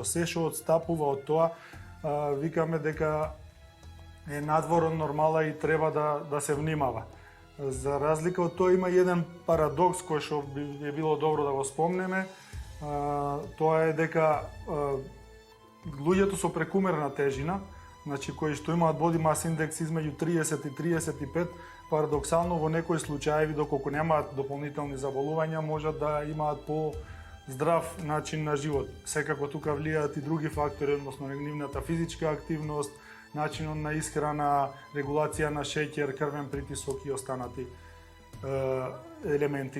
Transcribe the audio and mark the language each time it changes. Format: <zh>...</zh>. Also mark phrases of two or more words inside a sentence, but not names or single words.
<mk>Се што отстапува од тоа, викаме дека е надвор од нормала и треба да се внимава. За разлика од тоа има еден парадокс кој што би било добро да го спомнеме. Тоа е дека луѓето со прекумерна тежина, значи кои што имаат</mk> <en>body mass index</en> <mk>измеѓу 30 и 35, парадоксално во некои случаи, доколку немаат дополнителни заболувања, можат да имаат по-здрав начин на живот. Секако тука влијаат и други фактори, односно нивната физичка активност, начинот на исхрана, регулација на шеќер, крвен притисок и останати елементи.</mk>